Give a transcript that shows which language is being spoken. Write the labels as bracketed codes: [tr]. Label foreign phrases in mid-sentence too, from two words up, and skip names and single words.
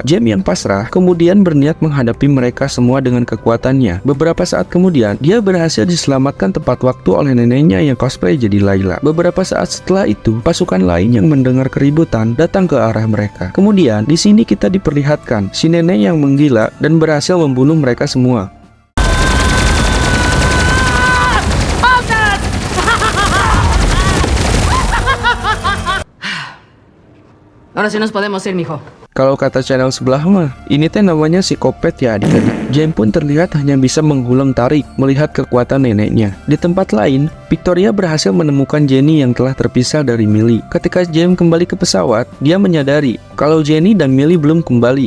[id] James yang pasrah kemudian berniat menghadapi mereka semua dengan kekuatannya. Beberapa saat kemudian, dia berhasil diselamatkan tepat waktu oleh neneknya yang cosplay jadi Layla. Beberapa saat setelah itu, pasukan lain yang mendengar keributan datang ke arah mereka. Kemudian, di sini kita diperlihatkan si nenek yang menggila dan berhasil membunuh mereka semua. [es] Ahora sí nos podemos ir, mijo. [id] Kalau kata channel sebelah mah, ini teh namanya psikopat ya adik-adik. James pun terlihat hanya bisa menghuleng tarik melihat kekuatan neneknya. Di tempat lain, Victoria berhasil menemukan Jenny yang telah terpisah dari Millie. Ketika James kembali ke pesawat, dia menyadari kalau Jenny dan Millie belum kembali.